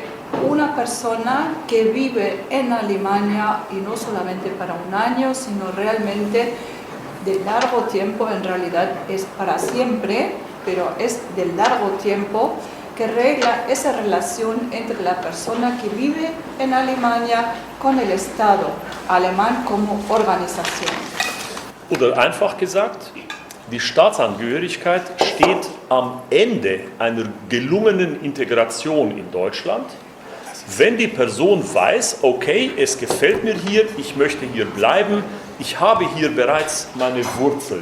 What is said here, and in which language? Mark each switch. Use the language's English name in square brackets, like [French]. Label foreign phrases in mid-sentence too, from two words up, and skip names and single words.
[Spanish] una persona que vive en Alemania, y no solamente para un año, sino realmente de largo tiempo, en realidad es para siempre, pero es de largo tiempo, que regla esa relación entre la persona que vive en Alemania con el Estado alemán como Organisation. [German] Oder einfach gesagt, die Staatsangehörigkeit steht am Ende einer gelungenen Integration in Deutschland, wenn die Person weiß, okay, es gefällt mir hier, ich möchte hier bleiben, ich habe hier bereits meine Wurzeln.